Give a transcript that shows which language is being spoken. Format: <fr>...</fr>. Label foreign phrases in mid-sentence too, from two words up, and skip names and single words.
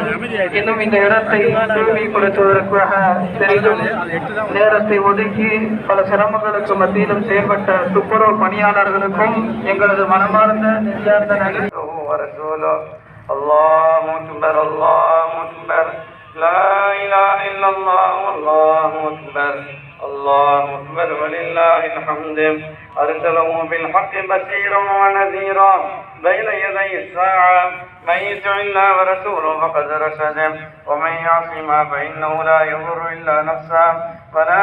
<ta>இன்னும் இந்த இடத்தை தூய்மை கொடுத்துவதற்காக பெரிதும் நேரத்தை ஒதுக்கி பல சிரமங்களுக்கு மத்தியிலும் செயல்பட்ட துப்புரவு பணியாளர்களுக்கும் எங்களது மனமார்ந்த நெஞ்சார்ந்த நன்றி.</ta> <ar>الله أكبر الله أكبر لا إله إلا الله الله أكبر الله أكبر ولله الحمد أرسله بالحق بشيرا ونذيرا بين يدي الساعة من يطع الله ورسوله فقد رشد ومن يعصما فإنه لا يضر إلا نفسه ولا</ar>